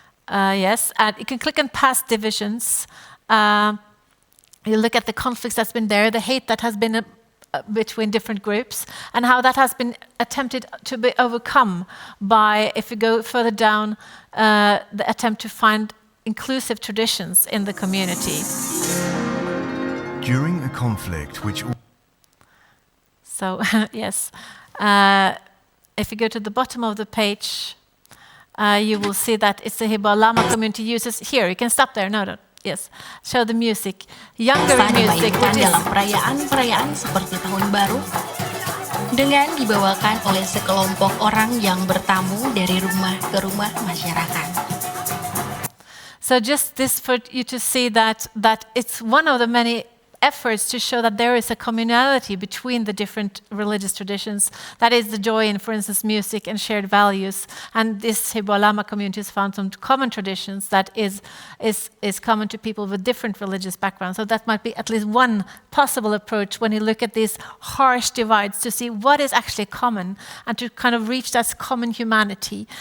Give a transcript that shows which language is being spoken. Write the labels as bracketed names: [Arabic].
[English] yes, and you can click on past divisions. You look at the conflicts that's been there, the hate that has been between different groups, and how that has been attempted to be overcome by, if you go further down, the attempt to find inclusive traditions in the community. During a conflict which... So, yes. If you go to the bottom of the page, you will see that it's the Hibah Lama community uses. Here, you can stop there. No, don't. Yes, show the music. Younger music, which is [Indonesian] dalam perayaan-perayaan seperti Tahun Baru dengan dibawakan oleh sekelompok orang yang bertamu dari rumah ke rumah masyarakat. [English] So just this for you to see that it's one of the many efforts to show that there is a communality between the different religious traditions. That is the joy in, for instance, music and shared values. And this Hibah Lama community has found some common traditions that is common to people with different religious backgrounds. So that might be at least one possible approach when you look at these harsh divides, to see what is actually common and to kind of reach that common humanity.